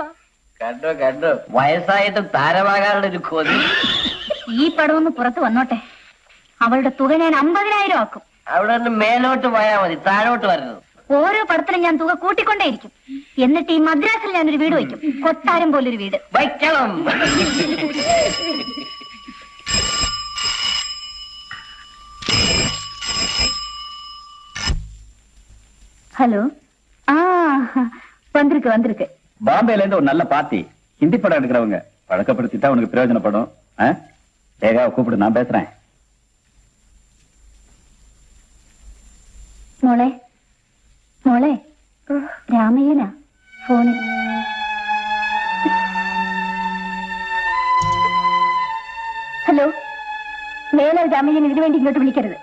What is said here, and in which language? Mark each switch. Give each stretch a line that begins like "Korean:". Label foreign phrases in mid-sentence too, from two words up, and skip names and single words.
Malayalam: കണ്ടോ വയസ്സായിട്ടും താരമാകാനുള്ള ഒരു കൊതി. ഈ പടം ഒന്ന് പുറത്ത് വന്നോട്ടെ. അവളുടെ തുക ഞാൻ 50,000 ആക്കും. അവിടെ നിന്ന് മേലോട്ട് പോയാ മതി, താഴോട്ട് വരരുത്. ഓരോ പടത്തിലും ഞാൻ തുക കൂട്ടിക്കൊണ്ടേയിരിക്കും. എന്നിട്ട് ഈ മദ്രാസിൽ ഞാനൊരു വീട് വയ്ക്കും. കൊട്ടാരം പോലൊരു വീട് വയ്ക്കണം.
Tamil: ஹலோ வந்திருக்கு வந்திருக்கு. பாம்பேல இருந்து ஒரு நல்ல பார்ட்டி, ஹிந்தி படம் எடுக்கிறவங்க பழக்கப்படுத்திட்டா உனக்கு பிரயோஜனப்படும். லேகாவை கூப்பிடு, நான் பேசுறேன்.
Malayalam: മോളെ മോളെ, രാമയ്യനാ ഫോണിൽ. ഹലോ, മേലെ രാമയ്യൻ ഇതിനു വേണ്ടി ഇങ്ങോട്ട് വിളിക്കരുത്.